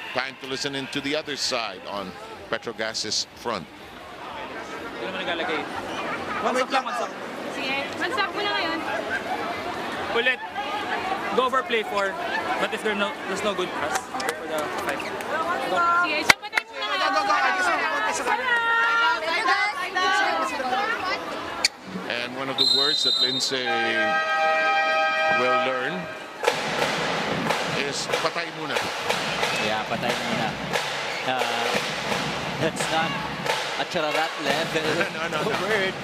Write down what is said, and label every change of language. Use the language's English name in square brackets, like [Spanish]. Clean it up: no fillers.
[English] Time to listen into the other side on Petro Gazz's front. [Filipino] Hindi naman naglalagay. [English] One stop. [Filipino] Sige, one-stop mo na ngayon. Ulit. [English] Go for play 4. But if there's no good pass, go for the 5. Go. [Filipino] Sige, isang patay mo na ngayon. [English] And one of the words that Lindsay will learn is patay muna. Yeah, patay muna. That's not a chararat level word.